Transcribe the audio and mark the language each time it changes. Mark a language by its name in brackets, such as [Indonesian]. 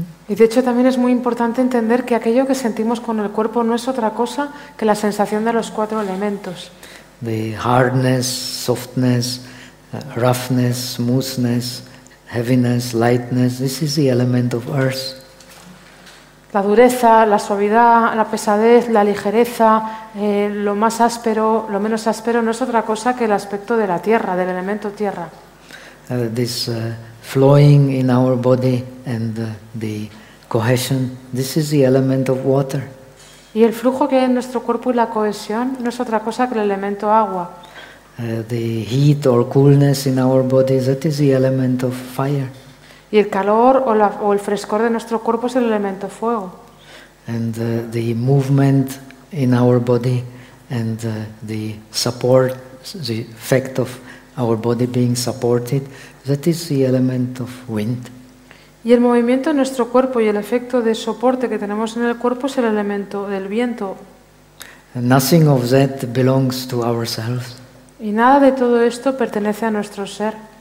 [Spanish] Y de hecho también es muy importante entender que aquello que sentimos con el cuerpo no es otra cosa que la sensación de los cuatro elementos. [English] The hardness, softness, roughness, smoothness, heaviness, lightness, this is the element of earth. [Spanish] La dureza, la suavidad, la pesadez, la ligereza, lo más áspero, lo menos áspero, no es otra cosa que el aspecto de la tierra, del elemento tierra. [English] This flowing in our body and the cohesion, this is the element of water. [Spanish] Y el flujo que hay en nuestro cuerpo y la cohesión no es otra cosa que el elemento agua. [English] The heat or coolness in our body, that is the element of fire. [Spanish] Y el calor o, la, o el frescor de nuestro cuerpo es el elemento fuego. [English] And the movement in our body and the support, the effect of our body being supported, that is the element of wind. [Spanish] Y el movimiento de nuestro cuerpo y el efecto de soporte que tenemos en el cuerpo es el elemento del viento. [English] And nothing of that belongs to ourselves. [Spanish] Y nada de todo esto pertenece a nuestro ser.